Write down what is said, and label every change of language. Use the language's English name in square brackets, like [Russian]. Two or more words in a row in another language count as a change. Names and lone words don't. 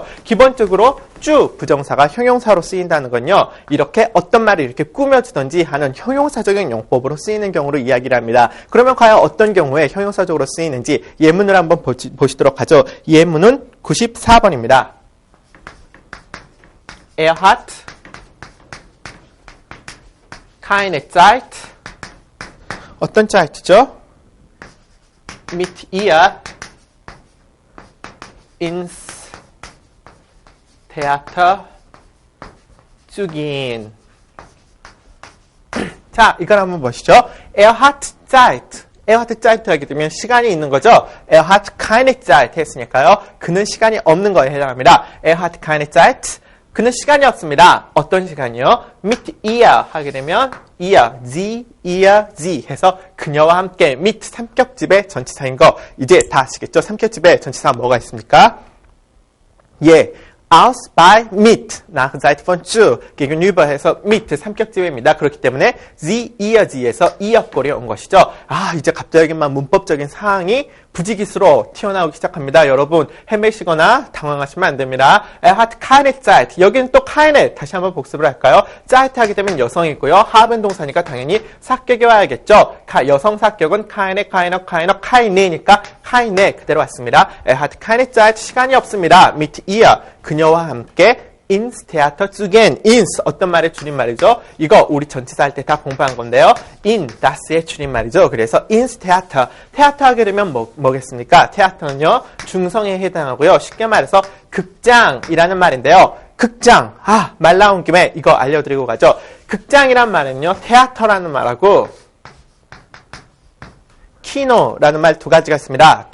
[Korean] 기본적으로 주 부정사가 형용사로 쓰인다는 건요. 이렇게 어떤 말을 이렇게 꾸며주든지 하는 형용사적인 용법으로 쓰이는 경우를 이야기를 합니다. 그러면 과연 어떤 경우에 형용사적으로 쓰이는지 예문을 한번 보시도록 하죠. 예문은 94번입니다. [German] Er hat keine Zeit. [Korean] 어떤 Zeit죠? [German] Mit ihr ins Theater zu gehen. [Korean] 자, 이걸 한번 보시죠. [German] Er hat Zeit. Er hat Zeit [Korean] 하게 되면 시간이 있는 거죠. [German] Er hat keine Zeit 했으니까요. [Korean] 그는 시간이 없는 거에 해당합니다. [German] Er hat keine Zeit. [Korean] 그는 시간이 없습니다. 어떤 시간이요? [German] Mit ihr [Korean] 하게 되면 [German] ihr, sie, ihr, sie [Korean] 해서 그녀와 함께 mit 삼격집의 전치사인 거 이제 다 아시겠죠? 삼격집의 전치사 뭐가 있습니까? 예. [German] aus, bei, mit, nach Seite von zu, gegenüber 해서 mit, 삼격지배입니다. [Korean] 그렇기 때문에 [German] sie, ihr, [Korean] sie에서 이역골이 온 것이죠. 이제 갑자기만 문법적인 사항이 부지기수로 튀어나오기 시작합니다. 여러분 헤매시거나 당황하시면 안 됩니다. [German] Er hat keine Zeit. [Korean] 여기는 또 keine 다시 한번 복습을 할까요? Zeit 하게 되면 여성이고요. haben 동사니까 당연히 사격이 와야겠죠. 여성 사격은 keine니까 keine 그대로 왔습니다. [German] Er hat keine Zeit. [Korean] 시간이 없습니다. [German] mit ihr [Korean] 그녀와 함께 [German] ins Theater zu gehen. [Korean] ins 어떤 말의 줄임말이죠? 이거 우리 전치사 할 때 다 공부한 건데요. [German] in das [Korean] 의 줄임말이죠. 그래서 [German] ins Theater. [Korean] Theater 하게 되면 뭐겠습니까? Theater는요. 중성에 해당하고요. 쉽게 말해서 극장이라는 말인데요. 극장. 말 나온 김에 이거 알려드리고 가죠. 극장이란 말은요. Theater라는 말하고 키노라는 말 두 가지가 있습니다.